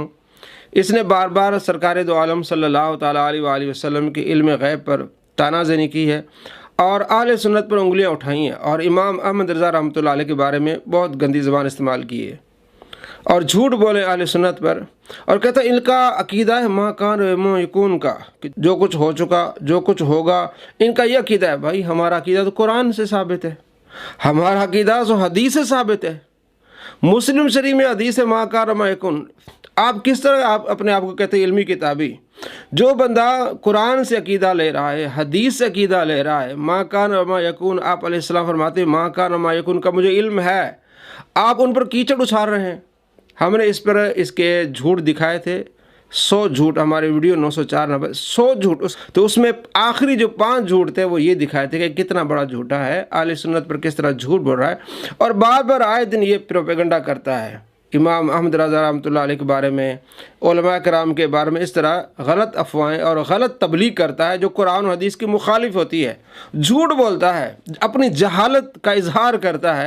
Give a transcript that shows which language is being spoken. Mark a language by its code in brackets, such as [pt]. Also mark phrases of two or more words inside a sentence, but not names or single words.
[ur] اس نے بار بار سرکار دو عالم [ar] صلی اللہ تعالیٰ علیہ وآلہ وسلم [ur] کے علم غیب پر تانا زنی کی ہے، اور اہل سنت پر انگلیاں اٹھائی ہیں، اور امام احمد رضا [ar] رحمۃ اللہ علیہ [ur] کے بارے میں بہت گندی زبان استعمال کی ہے، اور جھوٹ بولے اہل سنت پر، اور کہتا ہے ان کا عقیدہ ہے [ar] ما کان و ما یکون [ur] کا، کہ جو کچھ ہو چکا، جو کچھ ہوگا، ان کا یہ عقیدہ ہے۔ بھائی ہمارا عقیدہ تو قرآن سے ثابت ہے، ہمارا عقیدہ تو حدیث سے ثابت ہے، مسلم شریف میں حدیث ہے [ar] ما کان و ما یکون۔ [ur] آپ کس طرح آپ اپنے آپ کو کہتے ہیں علمی کتابی؟ جو بندہ قرآن سے عقیدہ لے رہا ہے، حدیث سے عقیدہ لے رہا ہے، [ar] ما کان و ما یکون، [ur] آپ [ar] علیہ السلام [ur] فرماتے ہیں [ar] ما کان و ما یکون [ur] کا مجھے علم ہے، آپ ان پر کیچڑ اچھال رہے ہیں۔ ہم نے اس پر اس کے جھوٹ دکھائے تھے، 100 جھوٹ، ہمارے ویڈیو 904 نمبر 100 جھوٹ، تو اس میں آخری جو 5 جھوٹ تھے وہ یہ دکھائے تھے کہ کتنا بڑا جھوٹا ہے، اہل سنت پر کس طرح جھوٹ بول رہا ہے، اور بار بار آئے دن یہ پروپیگنڈا کرتا ہے امام احمد رضا [ar] رحمۃ اللہ علیہ [ur] کے بارے میں، علماء کرام کے بارے میں، اس طرح غلط افواہیں اور غلط تبلیغ کرتا ہے جو قرآن و حدیث کی مخالف ہوتی ہے، جھوٹ بولتا ہے، اپنی جہالت کا اظہار کرتا ہے۔